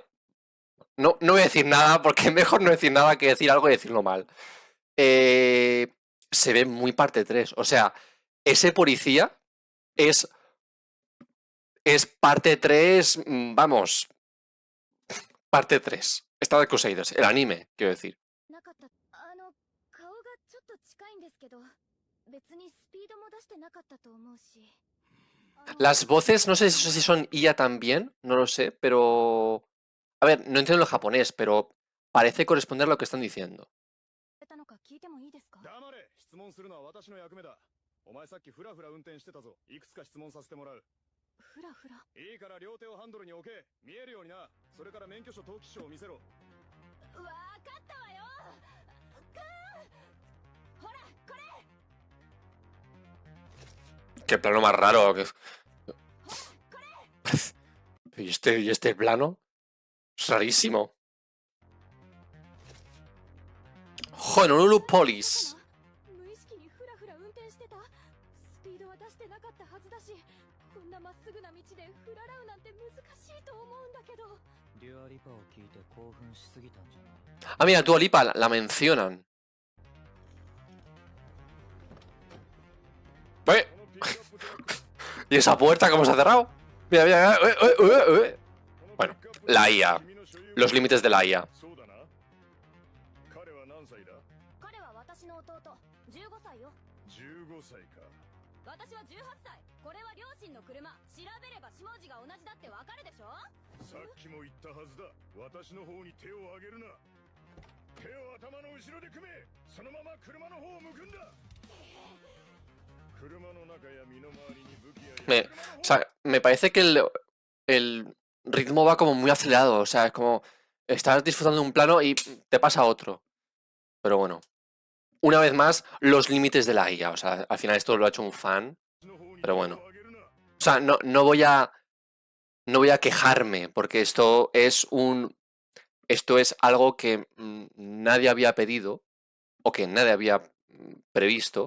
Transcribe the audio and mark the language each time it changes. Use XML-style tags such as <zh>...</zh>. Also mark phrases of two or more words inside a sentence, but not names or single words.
<es>No voy a decir nada porque mejor no decir nada que decir algo y decirlo mal. Se ve muy parte 3. O sea, ese policía es parte 3, vamos, parte 3. Está de Crusaders, el anime, quiero decir.</es> <ja>なかった。顔がちょっと近いんですけど、別にスピードも出してなかったと思うし。</ja> <es>Las voces, no sé si son IA también, no lo sé, pero... A ver, no entiendo el japonés, pero parece corresponder a lo que están diciendo.</es> <ja>たのか聞いてもいいですか？黙れ。質問するのは私の役目だ。お前さっきフラフラ運転してたぞ。いくつか質問させてもらう。フラフラ。いいから両手をハンドルに置け。見えるようにな。それから免許証登記証を見せろ。わかったわよ。ほら、これ。</ja> <es>Qué plano más raro. ¿Y este plano? Es rarísimo.</es> <en>Honolulu Police.</en> <ja>無意識にフラフラ運転してた。スピードは出してなかったはずだし、こんなまっすぐな道でフララウなんて難しいと思うんだけど。デュアリパを聞いて興奮しすぎたんじゃない？</ja> <es>Ah, mira, Dua Lipa la mencionan. ¡Eh!</es> <ja>このピックアップトラック。</ja> <es>¿Y esa puerta cómo se ha cerrado? Mira, mira, mira.</es> <ja>この</ja> <es>Bueno,</es> <ja>ピックアップトラック</ja> <es>la IA.</es> <ja>君の所有</ja> <es>Los límites de la IA.</es> <ja>そうだな。歳か。私は18歳。これは両親の車。調べれば下地が同じだってわかるでしょ。さっきも言ったはずだ。私の方に手を挙げるな。手を頭の後ろで組め。そのまま車の方を向くんだ。車の中や身の回りに武器や</ja> <es>O sea, me parece que el ritmo va como muy acelerado. O sea, es como estás disfrutando de un plano y te pasa otro. Pero bueno, una vez más, los límites de la IA. O sea, al final esto lo ha hecho un fan. Pero bueno. O sea, no voy a quejarme, porque esto es algo que nadie había pedido o que nadie había previsto.</es>